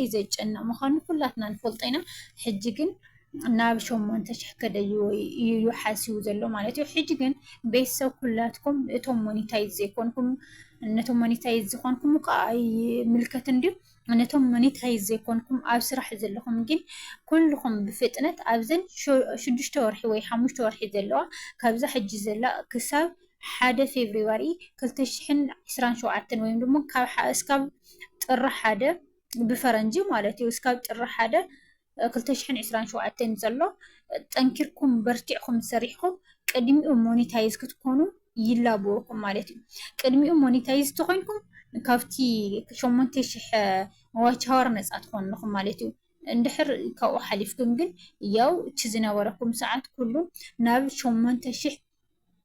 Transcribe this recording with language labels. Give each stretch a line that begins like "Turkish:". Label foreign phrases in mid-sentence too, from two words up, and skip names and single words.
Tigrinya: ዘጨንቕ ምዃኑ ኩላትና ንፈልጦ ኢና። ሕጂ ግን ናብ 8000 ከደይወዩ ሓሲቡ ዘሎ ማለት እዩ። ሕጂ ግን ቤተሰብ ኩላትኩም እቶም ሞኔታይዝ ዘይኮንኩም ነቶም ሞኔታይዝ ዝኾንኩም ከዓ ምልከት እንድዩ ነቶም ሞኔታይዝ ዘይኮንኩም ኣብ ስራሕ ዘለኹም ግን ኩልኩም ብፍጥነት ኣብዘን 6 ወርሒ ወይ 5 ወርሒ ዘለዋ ካብዛ ሕጂ ዘላ ክሳብ 1 ፌብሩዋሪ 2027
Amharic: ወይም ደግሞ
Tigrinya: እስካብ ጥሪ 1 ብፈረንጂ ማለት እዩ እስካብ ጥሪ 1 2027 ዘሎ ጠንኪርኩም በርቲዕኩም ሰሪሕኩም ቅድሚኡ ሞኔታይዝ ክትኮኑ ይላብወኩም ማለት እዩ። ቅድሚኡ ሞኔታይዝ ተኮንኩም ካብቲ 8000
English: watch hour
Tigrinya: ነፃ ትኾንኩም ማለት እዩ። እንድሕር ካብኡ ሓሊፍኩም ግን ያው እቲ ዝነበረኩም ሰዓት ኩሉ ናብ 8000